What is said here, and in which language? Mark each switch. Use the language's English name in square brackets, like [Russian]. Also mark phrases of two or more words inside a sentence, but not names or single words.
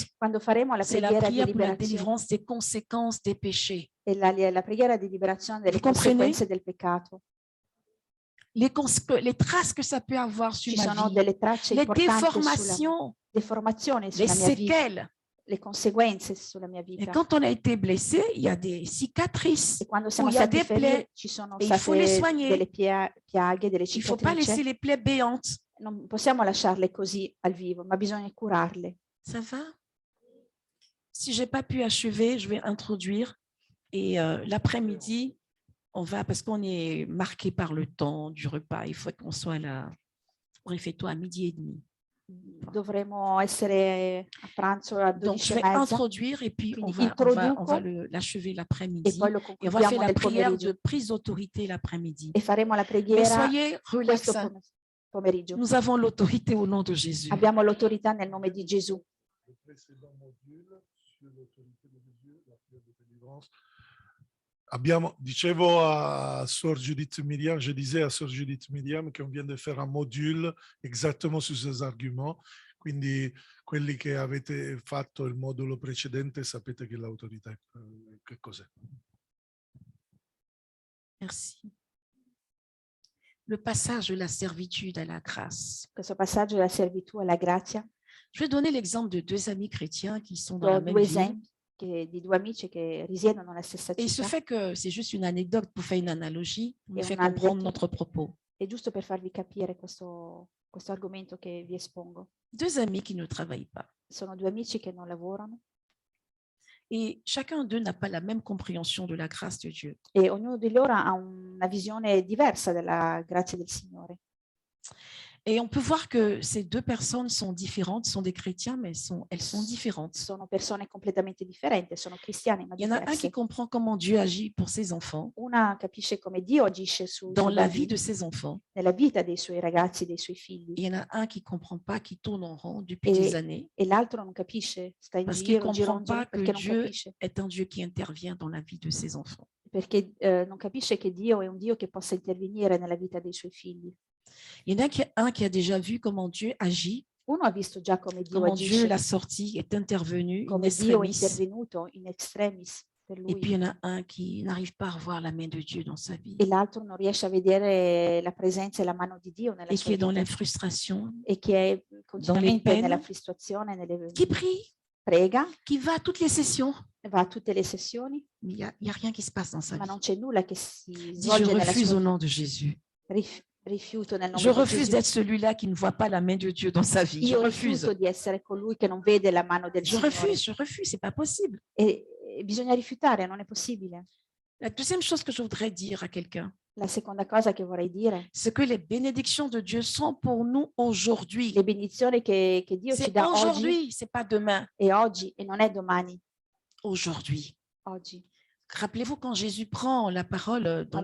[Italian] Quando faremo la [French] c'est la [Italian] preghiera di [French] prière pour la [Italian] liberazione [French] délivrance des conséquences des péchés. [Italian] e la preghiera di liberazione delle [French] Vous comprenez? [Italian] conseguenze del peccato. [French] Les traces que ça peut avoir sur [Italian] Ci [French] ma [Italian] sono [French] vie, [Italian] delle tracce [French] les [Italian] importanti sulla [French] déformations, [Italian] deformazione [French] les [Italian] sulla mia vita, [French] séquelles. [Italian] le conseguenze sulla mia [French] Et [Italian] vita. [French] quand on a été blessé, il y a des cicatrices. [Italian] E quando siamo [French] il y a [Italian] stati [French] des plaies, [Italian] feriti ci sono [French] et il faut les [Italian] state [French] soigner. [Italian] delle piaghe, delle [French] Il ne faut pas laisser [Italian] cicatrici. [French] les plaies béantes. [Italian] Non possiamo lasciarle così al vivo, ma bisogna curarle. [French] Ça va? si je n'ai pas pu achever, je vais introduire. Et l'après-midi, on va, parce qu'on est marqué par le temps du repas, il faut qu'on soit là au réfectoire à 12h30. [Italian] Dovremo essere a pranzo a [French] Donc, je [Italian] 12:30. [French] vais introduire et puis on [Italian] Quindi [French] va l'achever [Italian] e [French] l'après-midi. [Italian] poi lo [French] Et on va faire [Italian] concludiamo [French] la [Italian] nel [French] prière [Italian] pomeriggio. [French] de prise d'autorité l'après-midi. [Italian] E faremo la [French] Mais [Italian] preghiera [French] soyez [Italian] questo [French] relax. [Italian] pomeriggio. [French] Nous avons l'autorité au nom de Jésus. [Italian] Abbiamo l'autorità nel nome di Gesù. [French] Le précédent module sur l'autorité de Dieu, la prière de délivrance. [Italian] Dicevo a Sor Judith Miriam, [French] je disais à Sor Judith Miriam qu'on vient de faire un module exactement su ces arguments. [Italian] Quindi quelli che avete fatto il modulo precedente sapete che l'autorità che cos'è. [French] Merci. Le passage de la servitude à la grâce. [Italian] Questo passaggio della servitù alla grazia. [French] Je vais donner l'exemple de 2 amis chrétiens qui sont dans [Italian] Do [French] la même [Italian] due [French] ville. [Italian] esempi di due amici che risiedono nella stessa [French] Et il se [Italian] città. [French] fait que c'est juste une anecdote pour faire une analogie, pour Et me faire on a comprendre [Italian] detto- [French] notre propos. [Italian] È giusto per farvi capire questo argomento che vi espongo. [French] 2 amis qui ne travaillent pas. [Italian] Sono due amici che non lavorano [French] Et chacun d'eux n'a pas la même compréhension de la grâce de Dieu. [Italian] e ognuno di loro ha una visione diversa della grazia del Signore. [French] Et on peut voir que ces 2 personnes sont différentes, sont des chrétiens, mais elles sont différentes. [Italian] Sono persone completamente differenti, sono cristiani ma [French] Il y en a un qui [Italian] diversi. [French] comprend comment Dieu agit pour ses enfants, [Italian] Una capisce come Dio agisce [French] dans la vie [Italian] bambini, [French] de ses enfants. [Italian] nella vita dei suoi ragazzi, dei suoi figli, [French] Et il y en a un qui ne comprend pas, qui tourne en rond depuis Et- des années, [Italian] e l'altro non capisce, sta in [French] parce qu'il ne [Italian] giro, [French] comprend pas que [Italian] perché non [French] Dieu [Italian] capisce, [French] est un Dieu qui intervient dans la vie de ses enfants. [Italian] perché non capisce che Dio è un Dio che possa intervenire nella vita dei suoi figli. [French] Il y en a un qui a déjà vu comment Dieu agit, [Italian] Uno ha visto già come Dio [French] comment Dieu [Italian] agisce, [French] l'a sorti, est intervenu, [Italian] in come Dio è [French] extremis. [Italian] intervenuto in extremis per [French] Et puis [Italian] lui, [French] il y en a un qui n'arrive pas à voir la main de Dieu dans sa vie [Italian] e l'altro non riesce a vedere la presenza e la mano di Dio nella [French] et [Italian] sua [French] qui est dans [Italian] vita, [French] la frustration, [Italian] e che è continuamente [French] peine, [Italian] nella frustrazione, [French] qui prie, [Italian] prega, [French] qui va à toutes les sessions, [Italian] va a tutte le sessioni, [French] mais il y a rien qui se passe dans sa [Italian] ma [French] vie. [Italian] non c'è nulla che si [French] Dis, je [Italian] svolge nella [French] refuse [Italian] sua [French] au [Italian] vita. [French] nom de Jésus. [Italian] Rifiuto nel nome [French] Je [Italian] di [French] refuse [Italian] Gesù. [French] d'être celui-là qui ne voit pas la main de Dieu dans sa vie. Je [Italian] Io [French] refuse. [Italian] rifiuto di essere colui che non vede la mano del Signore. [French] Je refuse, c'est pas possible. [Italian] E bisogna rifiutare, non è possibile. [French] La deuxième chose que je voudrais dire à quelqu'un, [Italian] La seconda cosa che vorrei dire, [French] c'est que les bénédictions de Dieu sont pour nous aujourd'hui. [Italian] le benedizioni che Dio ci [French] C'est [Italian] dà oggi [French] aujourd'hui, c'est pas demain. [Italian] e oggi, e non è domani, [French] Aujourd'hui. [Italian] oggi. [French] Rappelez-vous quand Jésus prend la parole dans